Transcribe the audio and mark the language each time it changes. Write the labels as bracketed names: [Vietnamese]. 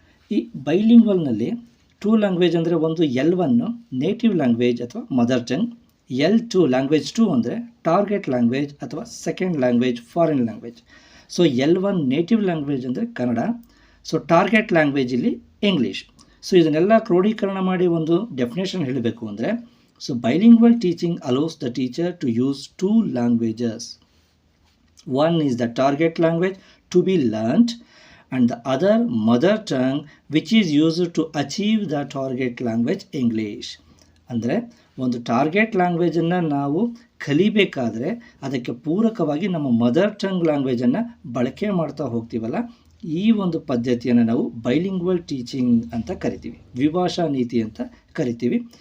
[Kannada] ಈ ಬೈಲಿಂಗ್ವಲ್ನಲ್ಲಿ two language ಅಂದರೆ ಒಂದು L1 ನೇಟಿವ್ ಲ್ಯಾಂಗ್ವೇಜ್ ಅಥವಾ ಮದರ್ ಟಂಗ್, L2 ಲ್ಯಾಂಗ್ವೇಜ್ 2 ಅಂದರೆ ಟಾರ್ಗೆಟ್ ಲ್ಯಾಂಗ್ವೇಜ್ ಅಥವಾ second language, foreign language. L1 native language ಅಂದರೆ ಕನ್ನಡ, ಟಾರ್ಗೆಟ್ ಲ್ಯಾಂಗ್ವೇಜ್ ಇಲ್ಲಿ ಇಂಗ್ಲೀಷ್. ಇದನ್ನೆಲ್ಲ ಕ್ರೋಢೀಕರಣ ಮಾಡಿ ಒಂದು ಡೆಫಿನೇಷನ್ ಹೇಳಬೇಕು ಅಂದರೆ [English] Bilingual teaching allows the teacher to use two languages. One is the target language to be learnt and the other mother tongue which is used to achieve the target language English. [Kannada] ಅಂದರೆ ಒಂದು target ಲ್ಯಾಂಗ್ವೇಜನ್ನು ನಾವು ಕಲಿಬೇಕಾದ್ರೆ ಅದಕ್ಕೆ ಪೂರಕವಾಗಿ ನಮ್ಮ mother tongue ಲ್ಯಾಂಗ್ವೇಜನ್ನು ಬಳಕೆ ಮಾಡ್ತಾ ಹೋಗ್ತೀವಲ್ಲ, ಈ ಒಂದು ಪದ್ಧತಿಯನ್ನು ನಾವು ಬೈಲಿಂಗ್ವಲ್ ಟೀಚಿಂಗ್ ಅಂತ ಕರಿತೀವಿ, ದ್ವಿಭಾಷಾ ನೀತಿ ಅಂತ ಕರಿತೀವಿ.